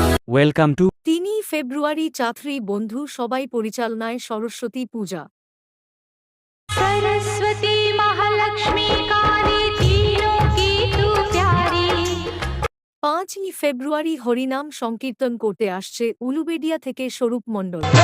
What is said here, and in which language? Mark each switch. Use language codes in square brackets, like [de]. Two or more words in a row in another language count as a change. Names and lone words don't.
[en] welcome to [bn] 3 ফেব্রুয়ারি ছাত্রী বন্ধু সবাই পরিচালনায় সরস্বতী পূজা। [hi] सरस्वती महालक्ष्मी काली तीनों की तू प्यारी। [bn] 5 ফেব্রুয়ারি হরিনাম সংকীর্তন করতে আসছে উলুবেড়িয়া থেকে স্বরূপ মণ্ডল।